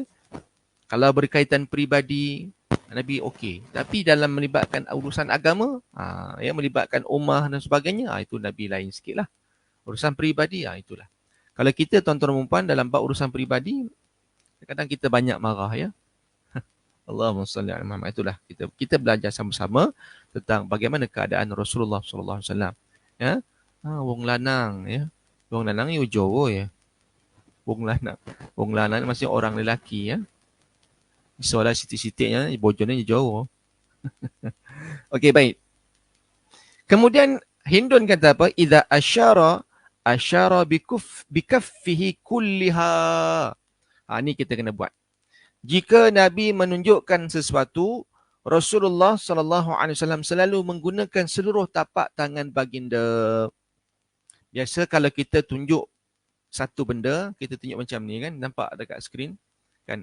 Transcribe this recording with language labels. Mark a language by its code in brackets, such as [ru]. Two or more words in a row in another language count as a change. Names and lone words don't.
[ms] Kalau berkaitan peribadi, Nabi okey. Tapi dalam melibatkan urusan agama, ya melibatkan ummah dan sebagainya, itu Nabi lain sikit lah. Urusan peribadi, itulah. Kalau kita tuan-tuan dan puan dalam bab urusan peribadi, kadang kita banyak marah ya. [ar] اللهم صل على محمد. [ms] Itulah kita belajar sama-sama tentang bagaimana keadaan Rasulullah [ar] صلى الله عليه وسلم. [ms] Ya. [jv] Wong lanang ya. Wong lanang yo Jawa ya. Wong lanang [ms] maksudnya orang lelaki ya. [jv] Soalan sitik-sitiknya bojone Jawa. [ms] Okey baik. Kemudian Hindun kata apa? [ar] إذا أشار بكفه كلها. [ms] Ni kita kena buat. Jika Nabi menunjukkan sesuatu, Rasulullah [ar] صلى الله عليه وسلم [ms] selalu menggunakan seluruh tapak tangan baginda. Biasa kalau kita tunjuk satu benda, kita tunjuk macam ni kan, nampak dekat skrin kan.